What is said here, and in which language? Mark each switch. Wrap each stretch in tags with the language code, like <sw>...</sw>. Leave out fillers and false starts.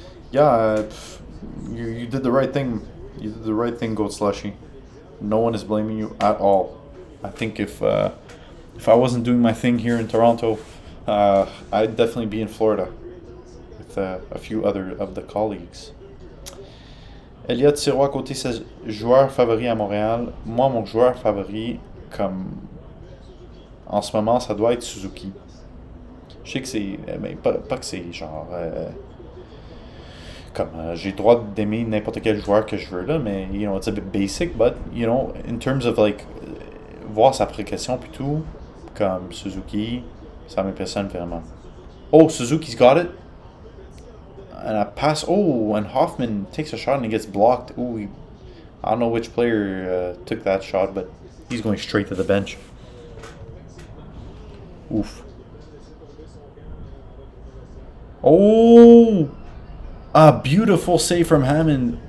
<en>Yeah, you did the right thing. You did the right thing, Gold Slushy. No one is blaming you at all. I think if I wasn't doing my thing here in Toronto, I'd definitely be in Florida with a few other of the colleagues.</en> <fr>Elliot Sirois à côté says, joueur favori à Montréal. Moi, mon joueur favori, comme en ce moment, ça doit être Suzuki. Je sais que c'est, mais pas que c'est genre comme j'ai le droit d'aimer n'importe quel joueur que je veux là, mais</fr> <en>you know, it's a bit basic, but you know, in terms of like</en> <fr>voir sa progression puis tout, comme Suzuki, ça m'impressionne vraiment.</fr> <en>Oh, Suzuki's got it. And a pass. Oh, and Hoffman takes a shot and he gets blocked. Ooh, I don't know which player took that shot, but he's going straight to the bench. Oof. Oh, a beautiful save from Hammond.</en>